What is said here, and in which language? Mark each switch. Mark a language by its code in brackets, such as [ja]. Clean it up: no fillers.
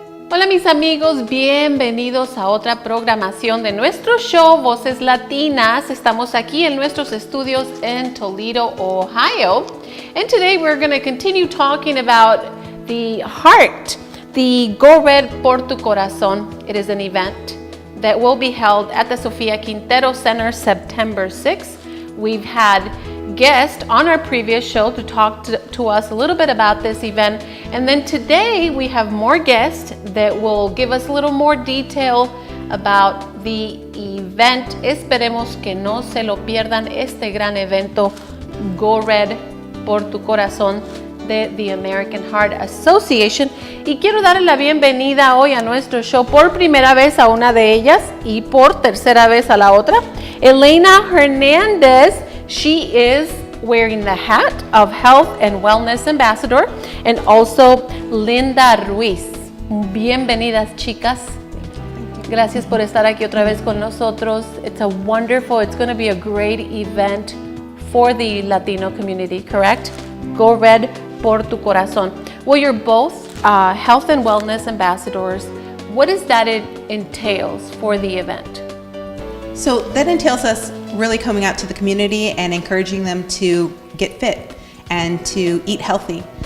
[es] Hola mis amigos, bienvenidos a otra programación de nuestro show Voces Latinas. Estamos aquí en nuestros estudios en Toledo, Ohio. [en] And today we're going to continue talking about the heart, the Go Red por tu Corazon. It is an event that will be held at the Sofia Quintero Center September 6th. We've had guests on our previous show to talk to us a little bit about this event, and then today we have more guests that will give us a little more detail about the event. [es] Esperemos que no se lo pierdan, este gran evento Go Red por tu Corazón de the American Heart Association. Y quiero darle la bienvenida hoy a nuestro show por primera vez a una de ellas y por tercera vez a la otra, Helaina Hernandez. [en] She is wearing the hat of Health and Wellness Ambassador, and also Linda Ruiz. [es] Bienvenidas, chicas. Gracias por estar aquí otra vez con nosotros. [en] It's going to be a great event for the Latino community, correct? Go Red por tu Corazón. Well, you're both Health and Wellness Ambassadors. What does that entails for the event? So that entails us really coming out to the community and encouraging them to get fit and to eat healthy.